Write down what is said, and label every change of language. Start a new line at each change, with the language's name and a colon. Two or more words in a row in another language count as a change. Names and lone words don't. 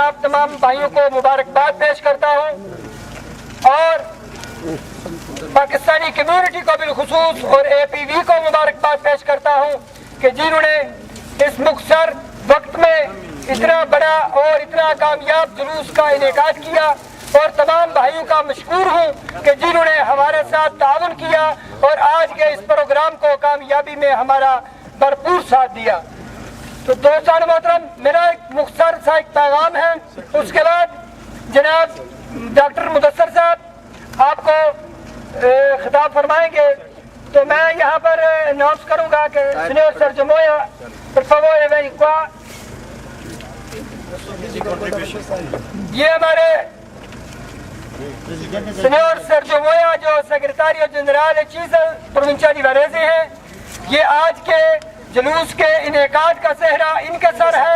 Urdu: آپ تمام بھائیوں کو مبارکباد پیش کرتا ہوں اور پاکستانی کمیونٹی کو بالخصوص اور اے پی وی کو مبارکباد پیش کرتا ہوں کہ جنہوں نے اس مختصر وقت میں اتنا بڑا اور اتنا کامیاب جلوس کا انعقاد کیا، اور تمام بھائیوں کا مشکور ہوں کہ جنہوں نے ہمارے ساتھ تعاون کیا اور آج کے اس پروگرام کو کامیابی میں ہمارا بھرپور ساتھ دیا۔ تو دوستان محترم، میرا ایک مختصر سا ایک پیغام ہے، اس کے بعد جناب ڈاکٹر مدثر صاحب آپ کو خطاب فرمائیں گے۔ تو میں یہاں پر اناؤنس کروں گا کہ سینئر سرجمویا
Italian: per favore vieni qua۔
Urdu: یہ ہمارے سینئر سرجمویا جو سیکرٹری جنرال چیزل
Italian: provincia di Varese
Urdu: ہیں، یہ آج کے جلوس کے انعقاد کا صحرا ان کے سر ہے۔